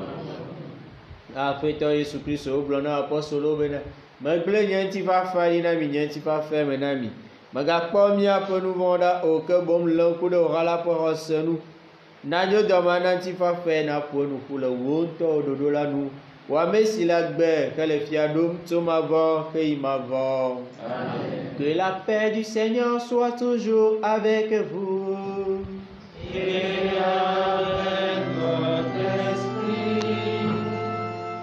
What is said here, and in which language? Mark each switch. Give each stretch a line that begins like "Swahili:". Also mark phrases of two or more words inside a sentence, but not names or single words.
Ewe: Aƒetɔ Yesu Kristo wogblɔ na apɔstolowo bena megblẽ nye ŋutifafa ɖi na mi, nye ŋutifafa me na mi. Megakpɔ míaƒe nu vɔ̃wo ɖa o, ke boŋ le ŋku ɖe wò hã la ƒe xɔse nu. Nanyo dɔma na ŋutifafae naƒo nuƒo le wò ŋutɔwo ɖoɖo la nu. Wò ame si le agbe hele fia ɖom tso mavɔ heyi mavɔ.
French: Que la paix du Seigneur soit toujours avec vous. Et avec votre esprit.